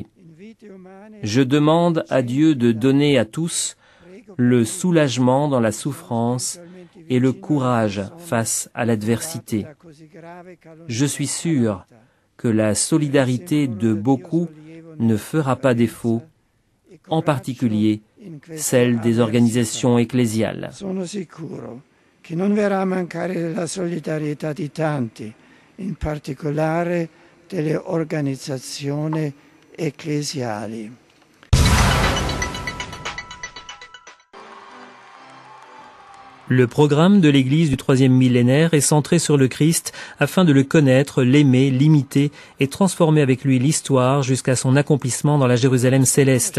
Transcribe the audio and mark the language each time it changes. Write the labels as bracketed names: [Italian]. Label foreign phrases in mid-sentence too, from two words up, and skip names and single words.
[French] Je demande à Dieu de donner à tous le soulagement dans la souffrance et le courage face à l'adversité. Je suis sûr que la solidarité de beaucoup ne fera pas défaut, en particulier celle des organisations ecclésiales. [Italian] Sono sicuro che non verrà a mancare la solidarietà di tanti, in particolare delle organizzazioni ecclesiali. [French] Le programme de l'Église du troisième millénaire est centré sur le Christ afin de le connaître, l'aimer, l'imiter et transformer avec lui l'histoire jusqu'à son accomplissement dans la Jérusalem céleste.